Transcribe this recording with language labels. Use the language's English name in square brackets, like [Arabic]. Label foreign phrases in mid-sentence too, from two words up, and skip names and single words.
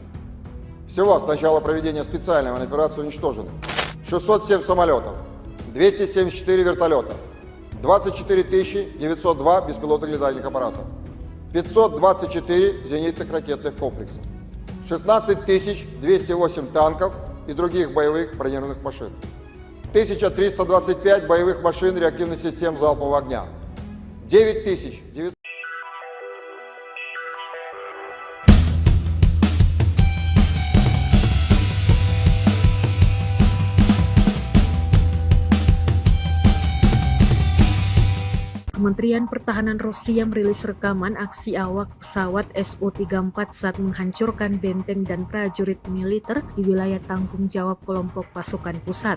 [Russian] Всего с начала проведения специальной военной операции уничтожены 607 самолетов, 274 вертолета, 24 902 беспилотных летательных аппаратов, 524 зенитных ракетных комплексов, 16 208 танков и других боевых бронированных машин, 1325 боевых машин реактивных систем залпового огня, 9900. [Indonesian] Kementerian Pertahanan Rusia merilis rekaman aksi awak pesawat Su-34 saat menghancurkan benteng dan prajurit militer di wilayah tanggung jawab kelompok pasukan pusat.